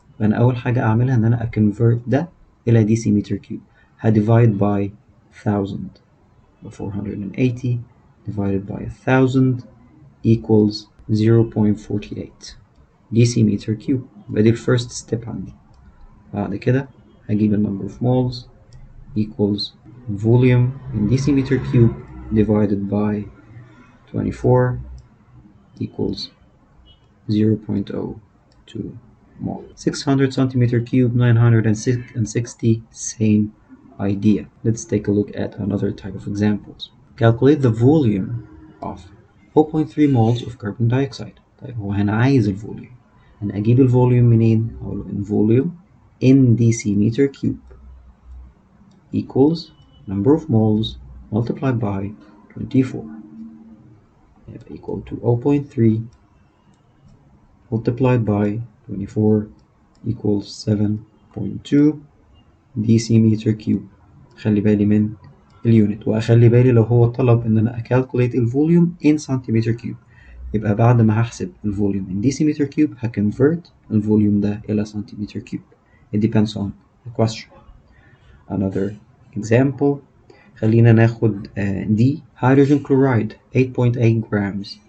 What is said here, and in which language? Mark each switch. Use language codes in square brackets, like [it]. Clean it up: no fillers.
[ar] فأنا أول حاجة أعملها إن أنا أconvert ده إلى decimeter cube. هدivide by [en] 1000. 480 divided by 1000 equals 0.48 decimeter cube. [ar] يبقى دي الفيرست ستيب عندي. بعد كده هجيب ال [en] number of moles equals volume in decimeter cube divided by 24 equals 0.02 mole. 600 centimeter cube, 960, same idea. Let's take a look at another type of examples. Calculate the volume of 0.3 moles of carbon dioxide. [ar] طيب هو هنا عايز الفوليوم. أنا أجيب الفوليوم منين؟ أقول له [en] in volume in decimeter cube equals number of moles multiplied by 24. Equal to 0.3 multiplied by 24 equals 7.2 decimeter cube. [ar] خلي بالي من اليونت، وأخلي بالي لو هو طلب إن أنا أكالكوليت الفوليوم [en] in centimeter cube، [ar] يبقى بعد ما هحسب الفوليوم in decimeter cube هكونفرت الفوليوم ده إلى centimeter cube. [en] It depends on the question. Another example، [ar] خلينا ناخد دي [en] hydrogen chloride 8.8 grams.